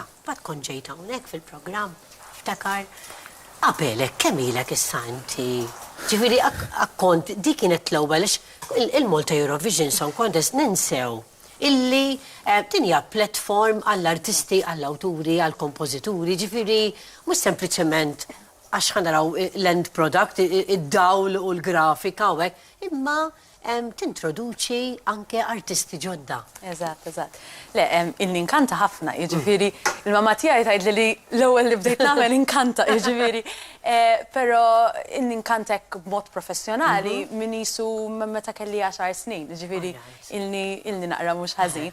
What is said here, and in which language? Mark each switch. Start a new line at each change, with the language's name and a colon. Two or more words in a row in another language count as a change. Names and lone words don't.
Maltese: Bad kont ġejt hawnhekk fil-programm. Ftakar qabelek kemm ilek issa inti. Ġifieri akkont dik kienet l-ewwel il-Malta Eurovision Song Contest ninsew illi tinja platform għall-artisti, għall-awturi, għall-kompożituri, ġifieri mhux sempliċement għax ħanaraw l-
English: end product,
Maltese: id-dawl u l-grafika u hekk, imma tintroduċi anke artisti ġodda. Eżatt. Le, il-ninkanta ħafna, jiġifieri, il-mamma tiegħi tgħidli li l-ewwel li bdejt nagħmel inkanta, jiġifieri. Però il-ninkanta hekk b'mod professjonali min isu meta kelli 10 snin, jiġifieri ilni naqra mhux ħażin.